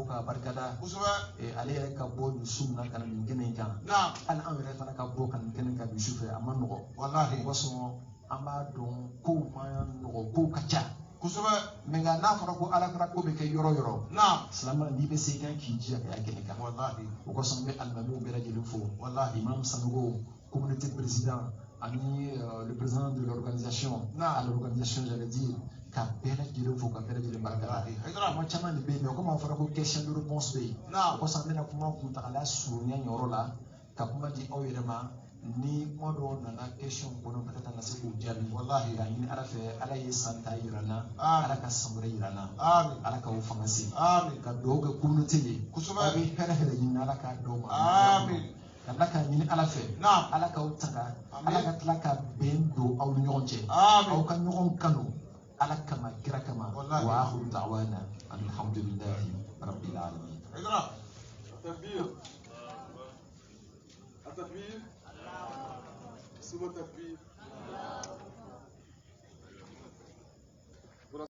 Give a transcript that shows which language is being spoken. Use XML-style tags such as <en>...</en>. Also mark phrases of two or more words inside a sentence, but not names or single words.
<bm>k'a barikada ale yɛrɛ ka bɔ nin su na ka na nin kɛnɛ in kan hali an yɛrɛ fana ka bɔ ka nin kɛnɛ kan bi sufɛ a ma nɔgɔ o kosɔn an b'a dɔn kow ma nɔgɔ kow ka ca mɛ nka n'a fɔra ko Ala kira ko bɛ kɛ yɔrɔ yɔrɔ silamɛ n'i bɛ se i kan k'i jija ka kɛnɛ kan o kosɔn n bɛ alimamuw bɛɛ lajɛlen fo imam Sanogo</bm> <fr>communauté président</fr> <bm>ani</bm> <fr>le président de l'organisation à l'organisation j'allais dire</fr> <bm>ka bɛɛ lajɛlen fo ka bɛɛ lajɛlen barikada kuma caman de bɛ yen nɔ komi a fɔra ko</bm> <fr>question de réponse</fr> <bm>bɛ yen o kosɔn an bɛna kuma kuntagala surunya nin yɔrɔ la ka kuma di aw yɛrɛ ma ni kuma dɔw nana question kɔnɔ peut-être an ka se k'u jaabi ka ɲini Ala fɛ Ala ye san ta yira n na Ala ka san wɛrɛ yira n na Ala k'aw fanga se ka dugawu kɛ communauté ye aw bɛ hɛrɛ hɛrɛ ɲini Ala k'a d'aw ma Ala ka ɲini Ala fɛ Ala k'aw tanga Ala ka tila ka bɛn don aw ni ɲɔgɔn cɛ aw ka ɲɔgɔn kanu Ala kama kira kama</bm> <ar>وآخر دعوانا الحمد لله رب العالمين</ar> <bm>Takbir.</bm> <fr>Sous le takbir.</fr>